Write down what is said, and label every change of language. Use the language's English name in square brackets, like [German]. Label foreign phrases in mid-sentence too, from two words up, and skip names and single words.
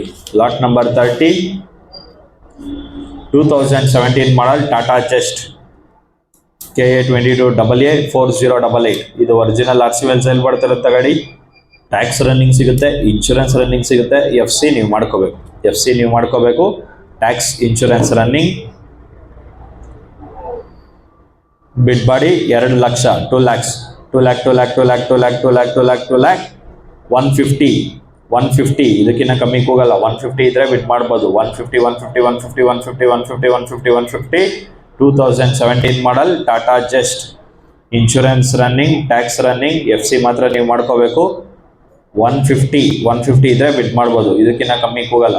[English] lot number [Kannada] 30 2017 ಮಾಡಲ್ ಟಾಟಾ ಜಸ್ಟ್ KA22AA 4088. ಇದು ಒರಿಜಿನಲ್ RC ಮೇಲೆ ಸೇಲ್ ಮಾಡ್ತಿರೋಂಥ ಗಾಡಿ. [English] tax running [Kannada] ಸಿಗುತ್ತೆ, [English] insurance running [Kannada] ಸಿಗುತ್ತೆ, FC ನೀವು ಮಾಡ್ಕೋಬೇಕು. [English] tax, insurance running. [Kannada] ಬಿಡ್ ಬಾಡಿ 2 ಲಕ್ಷ, 2 lakhs, 2 lakh, 2 lakh, 2 lakh, 2 lakh, 2 lakh, 2 lakh, 2 lakh, 150, 150, ಇದಕ್ಕಿಂತ ಕಮ್ಮಿ ಹೋಗಲ್ಲ. 150 ಇದ್ರೆ ಬಿಡ್ ಮಾಡ್ಬೋದು. 150, 150, 150, 150, 150, 150, 150. 2017 ಮಾಡಲ್ ಟಾಟಾ ಜಸ್ಟ್. [English] insurance running, tax running, [Kannada] FC ಮಾತ್ರ ನೀವು ಮಾಡ್ಕೋಬೇಕು. 150 ಇದ್ರೆ ಬಿಡ್ ಮಾಡ್ಬೋದು, ಇದಕ್ಕಿಂತ ಕಮ್ಮಿ ಹೋಗಲ್ಲ.